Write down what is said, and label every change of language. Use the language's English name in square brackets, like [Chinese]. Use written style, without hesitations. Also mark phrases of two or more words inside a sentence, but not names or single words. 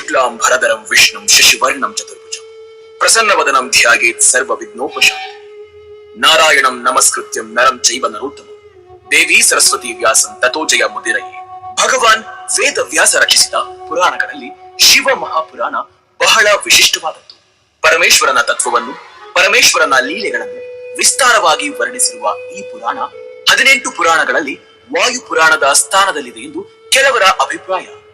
[Sanskrit] ಶುಕ್ಲಾಂ ಭರಧರಂ ವಿಷ್ಣುಂ ಶಶಿವರ್ಣಂ ಚತುರ್ಭುಜಂ ಪ್ರಸನ್ನವದನಂ ಧ್ಯಾಯೇತ್ ಸರ್ವ ವಿಘ್ನೋಪಶಾಂತಯೇ ನಾರಾಯಣಂ ನಮಸ್ಕೃತ್ಯಂ ನರಂ ಚೈವ ನರೋತ್ತಮಂ ದೇವಿ ಸರಸ್ವತಿ ವ್ಯಾಸಂ ತಥೋ ಜಯ ಮುದಿರಯೇ. [Kannada] ಭಗವಾನ್ ವೇದ ವ್ಯಾಸ ರಚಿಸಿದ ಪುರಾಣಗಳಲ್ಲಿ ಶಿವ ಮಹಾಪುರಾಣ ಬಹಳ ವಿಶಿಷ್ಟವಾದದ್ದು. ಪರಮೇಶ್ವರನ ತತ್ವವನ್ನು, ಪರಮೇಶ್ವರನ ಲೀಲೆಗಳನ್ನು ವಿಸ್ತಾರವಾಗಿ ವರ್ಣಿಸಿರುವ ಈ ಪುರಾಣ 18 ಪುರಾಣಗಳಲ್ಲಿ ವಾಯು ಪುರಾಣದ ಸ್ಥಾನದಲ್ಲಿದೆ ಎಂದು ಕೆಲವರ ಅಭಿಪ್ರಾಯ.